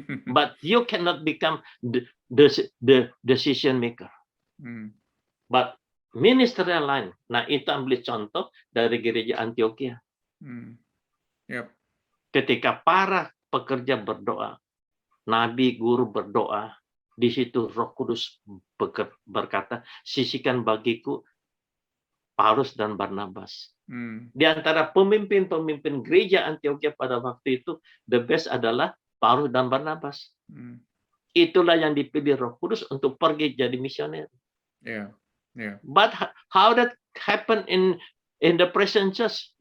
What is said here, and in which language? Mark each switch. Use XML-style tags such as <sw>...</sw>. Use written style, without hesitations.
<en>But you cannot become the decision maker. But ministerial line.</en> <id>Nah, itu ambil contoh dari gereja Antioquia.</id> <en>Yep.</en> <id>Ketika para pekerja berdoa, nabi, guru berdoa, di situ Roh Kudus berkata, sisihkan bagiku Paulus dan Barnabas. Di antara pemimpin-pemimpin gereja Antioquia pada waktu itu,</id> <en>the best</en> <id>adalah Paulus dan Barnabas. Itulah yang dipilih Roh Kudus untuk pergi jadi misioner.</id> <en>Yeah. Yeah. But how that happen in the present church?</en>